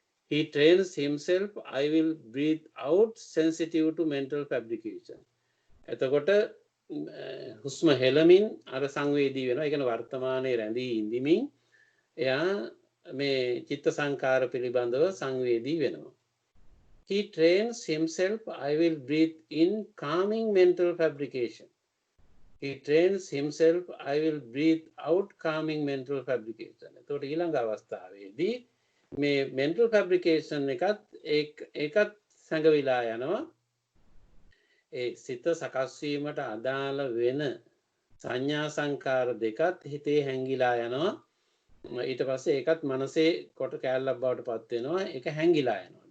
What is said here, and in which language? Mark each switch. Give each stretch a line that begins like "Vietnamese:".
English: He trains himself I will breathe out sensitive to mental fabrication.
Sinhala: එතකොට හුස්ම හෙලමින් අර සංවේදී වෙනවා. ඒ කියන්නේ වර්තමානයේ රැඳී ඉඳිමින් එයා මේ චිත්ත සංකාර පිළිබඳව සංවේදී වෙනවා.
English: He trains himself I will breathe in calming mental fabrication. He trains himself I will breathe out calming mental fabrication.
Sinhala: එතකොට ඊළඟ අවස්ථාවේදී මේ mental fabrication එකත් සංගවිලා යනවා. ඒ සිත සකස් වීමට අදාළ වෙන සංඥා සංකාර දෙකත් හිතේ හැංගිලා යනවා. ඊට පස්සේ ඒකත් මනසේ කොට කැලලක් බවට පත් වෙනවා. ඒක හැංගිලා යනවා.